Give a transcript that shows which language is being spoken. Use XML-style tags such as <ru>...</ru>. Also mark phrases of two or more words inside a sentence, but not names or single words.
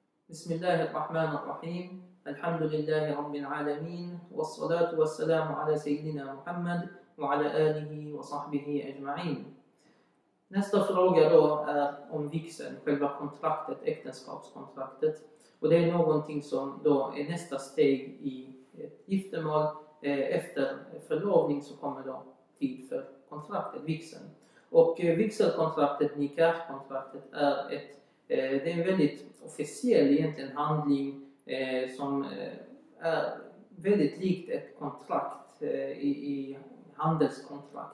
<ar>بسم الله الرحمن الرحيم. الحمد لله رب العالمين. والصلاة والسلام على سيدنا محمد وعلى آله وصحبه أجمعين.</ar> <sv>Nästa fråga då är om vigseln, själva kontraktet, äktenskapskontraktet. Och det är någonting som då är nästa steg i ett giftermål. Efter förlovning så kommer då tid för kontraktet, vigseln. Och vigselkontraktet, nikahkontraktet, det är en väldigt officiell egentligen handling som är väldigt likt ett kontrakt i handelskontrakt.</sv>